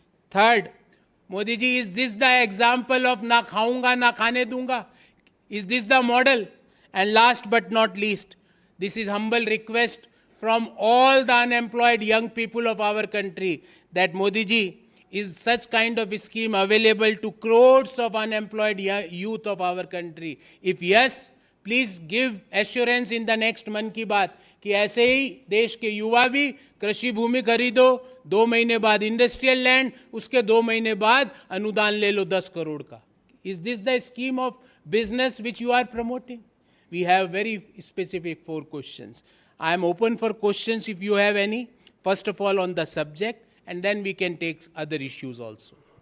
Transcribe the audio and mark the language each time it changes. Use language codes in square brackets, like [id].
[en] Third, Modi ji, is this the example of na khaunga na khane dunga? Is this the model? And last but not least, this is humble request from all the unemployed young people of our country that Modi ji, is such kind of a scheme available to crores of unemployed youth of our country? If yes, please give assurance in the next Mann Ki Baat [hi] कि ऐसे ही देश के युवा भी कृषि भूमि खरीदो, 2 महीने बाद इंडस्ट्रियल लैंड, उसके 2 महीने बाद अनुदान ले लो 10 करोड़ का. [en] Is this the scheme of business which you are promoting? We have very specific 4 questions. I am open for questions if you have any. First of all on the subject, and then we can take other issues also.